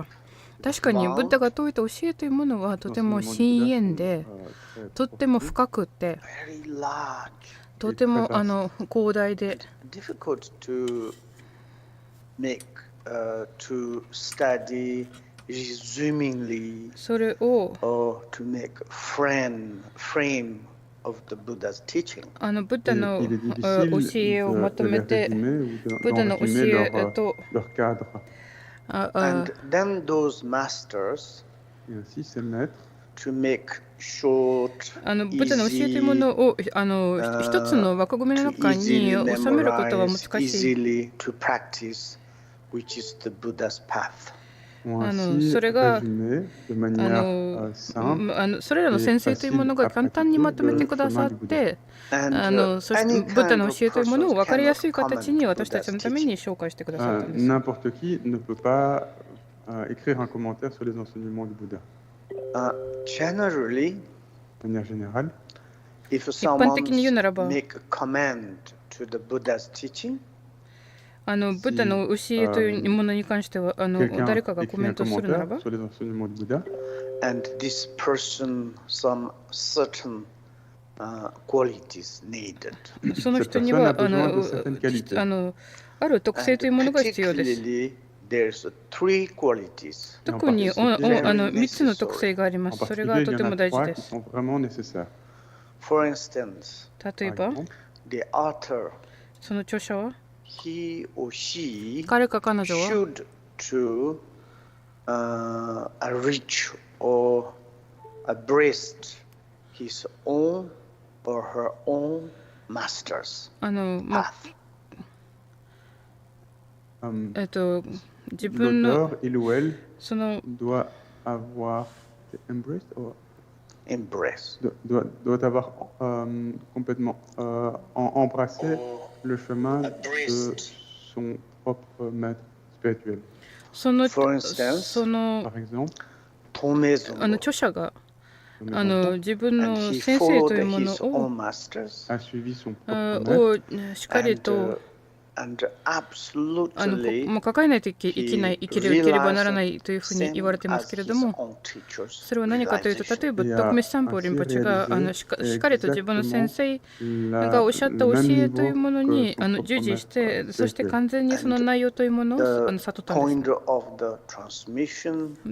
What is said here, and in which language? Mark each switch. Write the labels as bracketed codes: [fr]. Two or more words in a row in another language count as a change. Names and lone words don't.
[ja] 確かにブッダが説いた教えというものはとても深遠で、とっても深くて、とても広大で、それをブッダの教えをまとめて、ブッダの教えと [en] And then those masters to make short, [ja] ブッダの教えというものを一つの枠組みの中に収めることは難しい。 [en] easily to practice, which is the Buddha's path. [ja] それがそれらの先生というものが簡単にまとめてくださって、そしてブッダの教えというものを分かりやすい形に私たちのために紹介してくださったんです。 [fr] N'importe qui ne peut pas écrire un commentaire sur les enseignements du Bouddha. [en] Generally, [fr] De manière générale, [en] if [ja] 一般的に言うなら [en] someone [ja] ば、 [en] make a comment to the Buddha's teaching, [ja] ブッダの教えというものに関しては誰かがコ [fr] quelqu'un [ja] メン [fr] écrit [ja] ト [fr] un [ja] するなら [fr] commentaire [ja] ば、 [fr] sur les enseignements du Bouddha, [en] and this person some certain qualities needed. [ja] その人には [fr] Cette personne a besoin de certaines qualités. [ja] ある特性というものが必要です。 [en] Particularly, there's three qualities. [ja] 特に3つの特性がありま [fr] En [ja] す。それが [fr] particulier, [ja] と [fr] il y [ja] て [fr] en [ja] も [fr] a [ja] 大事 [fr] trois [ja] で [fr] qui [ja] す。 [fr] sont vraiment nécessaires. [en] For instance, [ja] 例え [fr] Par [ja] ば、 [fr] exemple, [en] the author, [ja] その著者は [en] he or she [ja] 彼か彼女は [en] should to reach or abreast his own or her own masters. path. [ja] 自分の [fr] l'auteur, il ou elle [ja] その [fr] doit avoir [en] embraced or Embrace. [fr] doit avoir complètement embrassé le chemin de son propre maître spirituel. [ja] その [en] For instance, [ja] その [fr] Par exemple, [ja] 著著者が Tomezo 自分 [en] and [ja] の [en] he [ja] 先生と [en] followed [ja] いうもの [en] his own [ja] を [en] masters, [fr] a suivi son propre maître [ja] しっかりと [en] and absolutely [ja] もう抱えないといければならないというふうに言われていますけれども、それは何かというと、例えば特別三宝リンポチェがしっかりと自分の先生がおっしゃった教えというものに従事して、そして完全にその内容というものを悟ったんです。